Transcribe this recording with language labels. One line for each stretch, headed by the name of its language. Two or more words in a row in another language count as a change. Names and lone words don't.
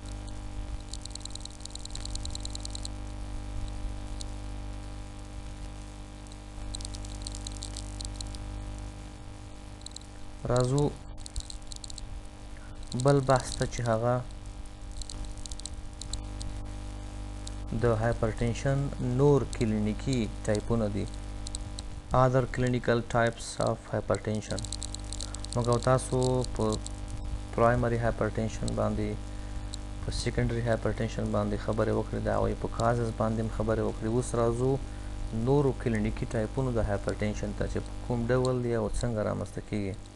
Pashto: راځو بل بحث ته چې هغه د هایپرټینشن نور کلینیکي ټایپونه دي.
English: other clinical types of hypertension.
Pashto: موږ تاسو په
English: primary hypertension
Pashto: باندې په
English: secondary hypertension
Pashto: باندې خبرې وکړې، د هغوی په کازز باندې هم خبرې وکړې. اوس راځو نورو کلینیکي ټایپونو د هایپرټنشن ته چې په کوم ډول دی او څنګه رامنځته کیږي.